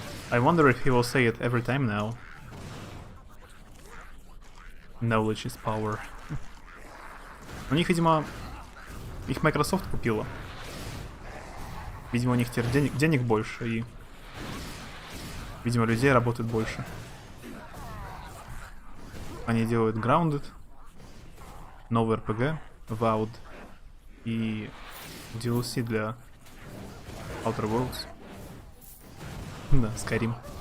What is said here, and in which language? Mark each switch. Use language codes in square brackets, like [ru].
[en] I wonder if he will say it every time now. Knowledge is power. [ru] У них, видимо, их Microsoft купила. Видимо, у них теперь денег больше и, видимо, людей работает больше. Они делают Grounded, новый RPG, Vowed и DLC для Outer Worlds. Да, Skyrim.